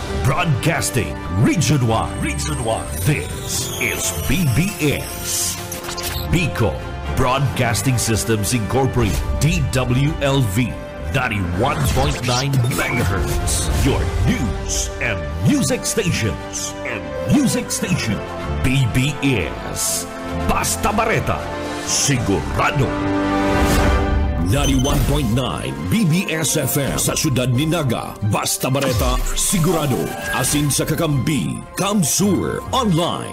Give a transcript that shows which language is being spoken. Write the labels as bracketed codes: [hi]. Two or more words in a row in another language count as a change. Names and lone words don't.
[en] Broadcasting Region 1. This is BBS. Bicol Broadcasting Systems Incorporated. DWLV 91.9 megahertz. Your news and music stations. [bik] BBS. Basta Bareta. Sigurado. 91.9 BBS FM sa siyudad ni Naga. Basta Bareta, sigurado. Asin sa Kakampi, Kamsur Online.